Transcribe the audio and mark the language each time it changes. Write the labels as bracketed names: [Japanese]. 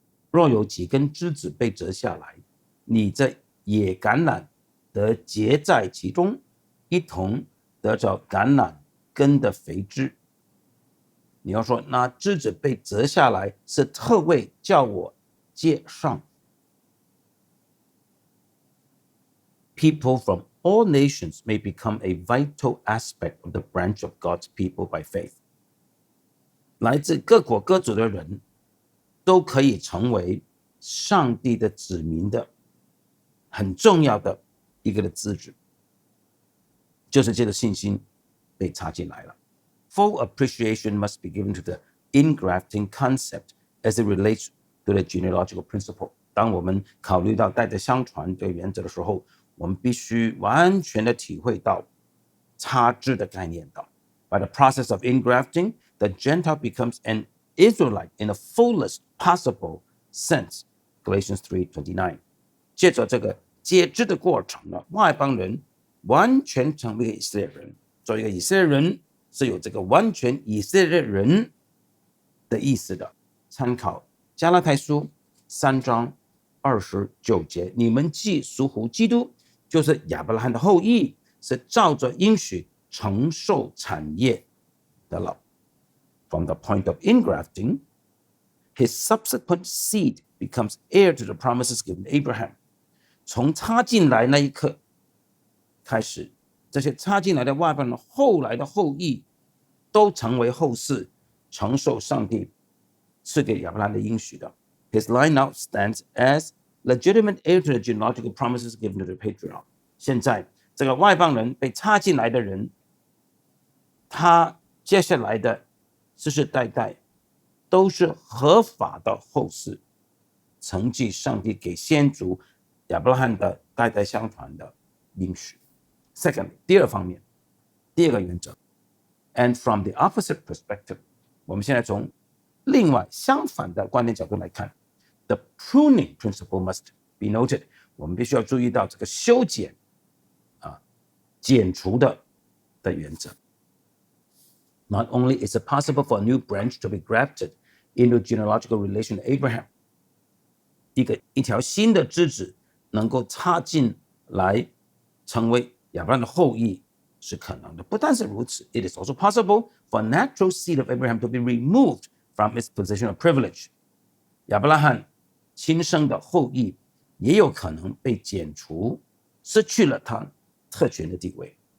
[Chinese] 若有几根枝子被折下来，你这野橄榄得结在其中，一同得着橄榄根的肥枝。你要说那枝子被折下来是特为叫我接上。 [English] People from all nations may become a vital aspect of the branch of God's people by faith. [Chinese] 来自各国各族的人都可以成为上帝的子民的很重要的一个的资质，就是借着信心被插进来了。 [English] Full appreciation must be given to the ingrafting concept as it relates to the genealogical principle. [Chinese] 当我们考虑到代代相传这个原则的时候，我们必须完全的体会到插枝的概念的。 [English] By the process of ingrafting, the Gentile becomes an Israelite in the fullest possible sense. Galatians 3:29. [Chinese] 借着这个接枝的过程呢，外邦人完全成为以色列人。做一个以色列人是有这个完全以色列人的意思的。参考加拉太书3章29节，你们既属乎基督，就是亚伯拉罕的后裔，是照着应许承受产业的了。 [English] From the point of ingrafting, his subsequent seed becomes heir to the promises given to Abraham. [Chinese] 从插进来那一刻开始，这些插进来的外邦人后来的后裔都成为后世，承受上帝赐给亚伯拉罕的应许的。 [English] His line now stands as legitimate heir to the genealogical promises given to the patriarch. [Chinese] 现在这个外邦人被插进来的人，他接下来的世世代代都是合法的后世，承继上帝给先祖亚伯拉罕的代代相传的应许。 [English] Secondly, [Chinese] 第二方面，第二个原则 ， [English] and from the opposite perspective， [Chinese] 我们现在从另外相反的观点角度来看 ， [English] the pruning principle must be noted。 [Chinese] 我们必须要注意到这个修剪剪除的原则。 [English] Not only is it possible for a new branch to be grafted into genealogical relation to Abraham， [Chinese] 一条新的枝子能够插进来成为亚伯拉罕的后裔是可能的。不但是如此 [English] ，it is also possible for a natural seed of Abraham to be removed from its position of privilege。 [Chinese] 亚伯拉罕亲生的后裔也有可能被剪除，失去了他特权的地位。